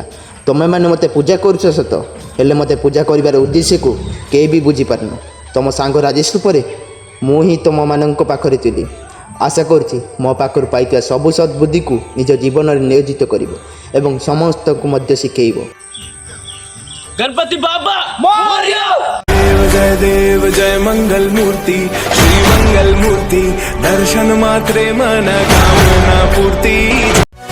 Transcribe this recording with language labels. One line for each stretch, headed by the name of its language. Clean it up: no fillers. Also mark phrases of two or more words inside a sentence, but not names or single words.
Odia: ତମେମାନେ ମୋତେ ପୂଜା କରୁଛ ସତ ହେଲେ ମୋତେ ପୂଜା କରିବାର ଉଦ୍ଦେଶ୍ୟକୁ କେହି ବି ବୁଝିପାରୁନ। ତମ ସାଙ୍ଗ ରାଜେଶ ପରେ ମୁଁ ହିଁ ତମମାନଙ୍କ ପାଖରେ ଥିଲି। ଆଶା କରୁଛି ମୋ ପାଖରୁ ପାଇଥିବା ସବୁ ସଦ୍ବୁଦ୍ଧିକୁ ନିଜ ଜୀବନରେ ନିୟୋଜିତ କରିବ ଏବଂ ସମସ୍ତଙ୍କୁ ମଧ୍ୟ ଶିଖେଇବ।
Marathi: गणपति बाबा देव जय मंगल मूर्ति श्री मंगल मूर्ति दर्शन मात्रे मन कामना पूर्ति।